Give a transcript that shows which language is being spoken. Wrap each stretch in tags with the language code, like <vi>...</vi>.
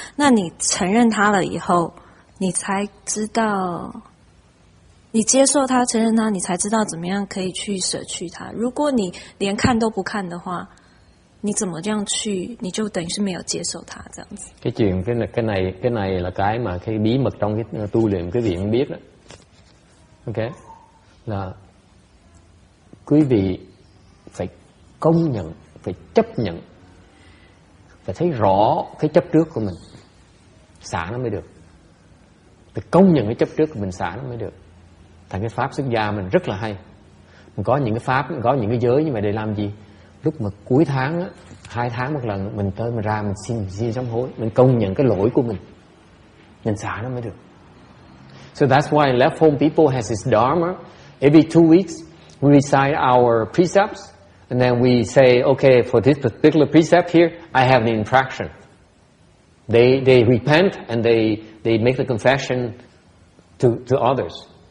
<zh>那你承认它了以后，你才知道，你接受它，承认它，你才知道怎么样可以去舍去它。如果你连看都不看的話，你怎麼這樣去，你就等於是沒有接受它這樣子。</zh> <vi>cái này là cái mà cái bí mật trong cái tu luyện quý vị không biết đó. Ok, là quý vị phải công nhận, phải chấp nhận, phải thấy rõ cái chấp trước của mình, xả nó mới được. Phải công nhận cái chấp trước của mình, xả nó mới được. Thành cái pháp xuất gia mình rất là hay. Mình có những cái pháp, có những cái giới như vậy để làm gì? Lúc mà cuối tháng á, 2 tháng một lần mình tới mình ra mình xin sám hối, mình công nhận cái lỗi của mình xả nó mới được.</vi> <en>So that's why left home people has this dharma. Every 2 weeks we recite our precepts and then we say, okay, for this particular precept here, I have an infraction. They repent and they make the confession to others.</en>